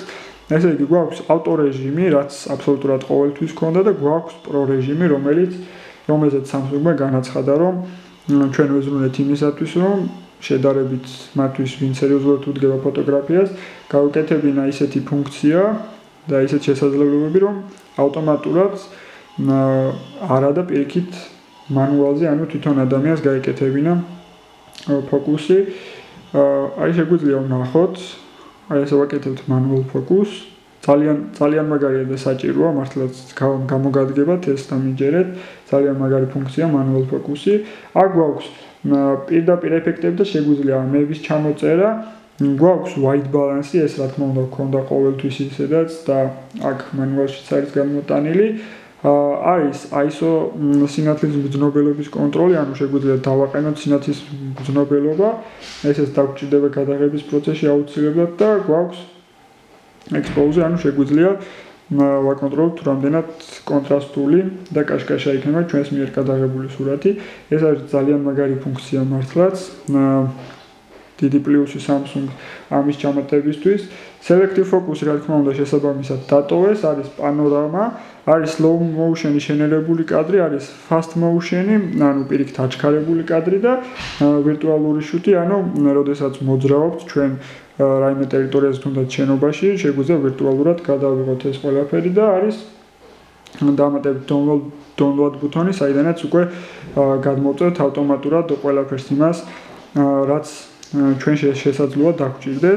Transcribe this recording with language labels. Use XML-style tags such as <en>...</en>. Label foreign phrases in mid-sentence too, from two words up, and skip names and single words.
<ka>ესე იგი, გვაქვს ავტო რეჟიმი, რაც აბსოლუტურად ყოველთვის ქონდა და გვაქვს პრო რეჟიმი, რომელზეც Samsung-მა განაცხადა, რომ ჩვენ ვეზრუნეთ იმისათვის, რომ შედარებით მათთვის, ვინც სერიოზულად უდგება ფოტოგრაფიას, გავუკეთებინა ისეთი ფუნქცია და ისეთი შესაძლებლობები, რომ ავტომატურად არა და პირიქით მანუალზე, ანუ თვითონ ადამიანს გაეკეთებინა ფოკუსი. აი შეგვიძლია ვნახოთ, აი ესე ვაკეთებთ</ka> <en>manual focus.</en> <ka>ძალიან მაგარია და საჭიროა, მართლაც გამოგადგება ტესტს დამიჯერეთ. ძალიან მაგარი ფუნქცია</ka> <en>manual focus-ი.</en> <ka>აქ გვაქვს პირდაპირ ეფექტები და შეგვიძლია ამების ჩამოწერა. გვაქვს</ka> <en>white balance-ი,</en> <ka>ეს რა თქმა უნდა გქონდა ყოველთვის ისედაც და აქ manual-შიც არის გამოტანილი. არის ISO სინათლის მგრძნობელობის კონტროლი, ანუ შეგვიძლია დავაყენოთ სინათლის მგრძნობელობა. ესეც დაგჭირდება გადაღების პროცესში აუცილებლად და გვაქვს expose, ანუ შეგვიძლია ვაკონტროლოთ თუ რამდენად კონტრასტული და კაშკაშა იქნება ჩვენს მიერ გადაღებული სურათი. ეს არის ძალიან მაგარი ფუნქცია მართლაც. დიდი პლუსი Samsung ამის ჩამატებისთვის.</ka> <en>Selective focus,</en> <ka>რა თქმა უნდა, შესაბამისად დატოვეს, არის პანორამა, არის</ka> <en>slow motion-ი</en> <ka>შენელებული კადრი, არის</ka> <en>fast motion-ი,</en> <ka>ანუ პირიქით აჩქარებული კადრი და ვირტუალური შუთი, ანუ როდესაც მოძრაობთ ჩვენ რაიმე ტერიტორიაზე თუნდაც შენობაში, შეგვიძლია ვირტუალურად გადავიღოთ ეს ყველაფერი და არის დამატებით download ბუთონი, საიდანაც უკვე გადმოვწევთ ავტომატურად ყველაფერს იმას, რაც ჩვენ შესაძლოა დაგჭირდეს.</ka>